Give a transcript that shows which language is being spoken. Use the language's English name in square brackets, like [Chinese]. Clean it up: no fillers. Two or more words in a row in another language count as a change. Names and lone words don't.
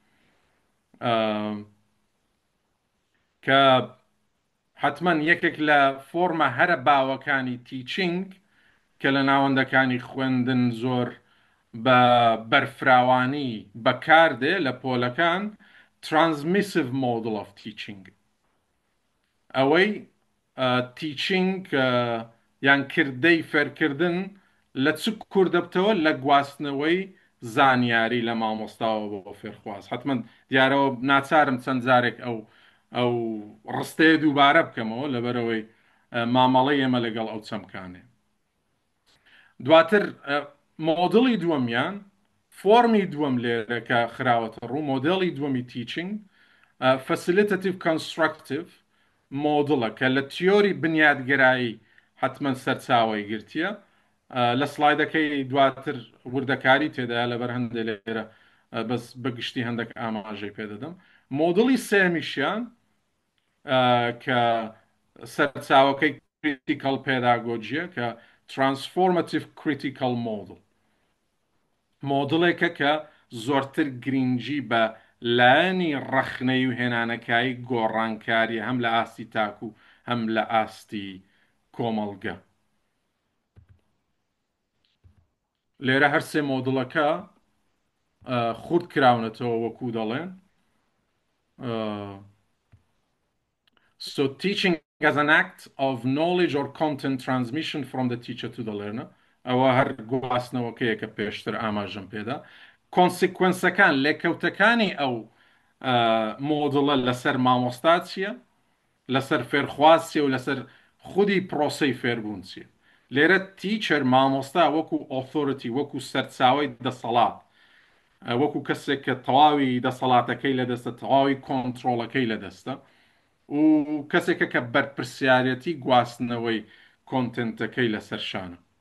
[Central Kurdish] کە حتمما یەکێک لە فۆرمە هەرە باوەکانی تیچینگ کە لە ناوەندەکانی خوێندن زۆر بە بەرفراوانی بەکاردێ لە پۆلەکان [English] transmissive model of teaching [Central Kurdish] ئەوەی تیچینگ یان کردەی فێرکردن لە چ کوردەبتەوە لە گواستنەوەی زانیاری لە مامۆستاوە بۆ فێرخواز حتمما دیارەوە ناچارم چەند جارێک ئەو ڕستەیە دووبارە بکەمەوە لەبەرەوەی مامەڵەی ئێمە لەگەڵ ئەو چەمکانێ. دواتر مۆدڵی دووەمیان فۆرمی دووەم لێرە کە خراوەتە ڕوو مۆدڵی دووەمی تیچینگ [English] facilitative constructive [Central Kurdish] مۆدڵە کە لە تیۆری بنیادگرایی حتمما سەرچاوی گرتیە لە سلایدەکەی دواتر وردەکاری تێدایە لەبەر هەندێک لێرە بەس بەگشتی هەندێک ئاماژەی پێدەدەم. مۆدڵی سێمیشیان کە سەرچاوەکەی [English] critical pedagogy [Central Kurdish] کە [English] transformative critical model [Central Kurdish] مۆدڵێکە کە زۆرتر گرنگی بە لایەنی ڕەخنەی و هێنانەکایی گۆڕانکاری هەم لە ئاستی تاکو هەم لە ئاستی کۆمەڵگە. لێرە هەر سێ مۆدڵەکە خورد کراونەتەوە وەکو دەڵێن. [English] So teaching as an act of knowledge or content transmission from the teacher to the learner [Central Kurdish] ئەوە هەر گواستنەوەکەیە کە پێشتر ئاماژەم پێدا کۆنسیکوێنسەکان لێکەوتەکانی ئەو مۆدڵە لەسەر مامۆستا چییە لەسەر فێرخواز چیە و لەسەر خودی پرۆسەی فێربوون چیە لێرە تیچەر مامۆستا وەکو ئۆتۆریتی وەکو سەرچاوی دەسەڵات وەکو کەسێک کە تەواوی دەسەڵاتەکەی لەدەستە تەواوی کۆنتترۆلەکەی لەدەستە و کەسێکە کە بەرپرسیارەتی گواستنەوەی کۆنتنتەکەی لەسەرشانە